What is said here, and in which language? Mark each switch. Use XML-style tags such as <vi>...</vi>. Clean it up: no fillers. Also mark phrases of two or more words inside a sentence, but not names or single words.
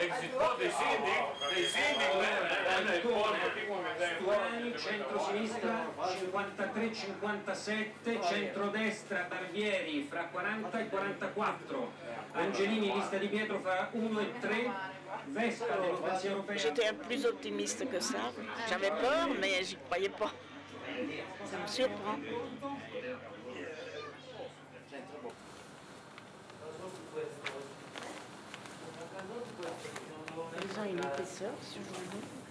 <en>Exit poll</en> <it>dei sindaci, Stuani, centro-sinistra 53-57, centrodestra Barbieri fra 40 e 44, Angelini, lista di Pietro fra 1 e 3, Vespa, Democrazia Europea.</it> <fr>J'étais plus optimiste que ça. J'avais peur, mais j'y croyais pas. Ça me surprend. Ils ont une épaisseur sur le dos.</fr>